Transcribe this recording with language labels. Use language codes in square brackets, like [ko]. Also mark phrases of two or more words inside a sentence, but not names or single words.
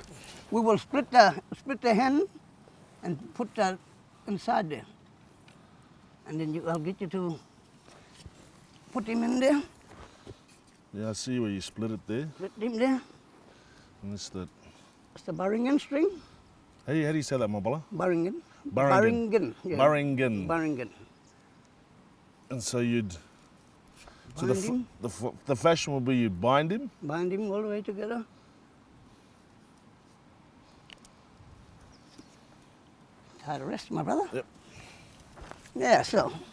[en] We will split the hand and put that inside there, and then I'll get you to put him in there. Yeah, I see where you split it there. Split him there. And this that. It's the Barringen string. How do you say that, Mabala? Barringen. Barringen. Yeah. Barringen. Barringen. And so you'd. So Bind him. the fashion will be you bind him. Bind him all the way together. Tie the rest, my brother. Yep. Yeah, so.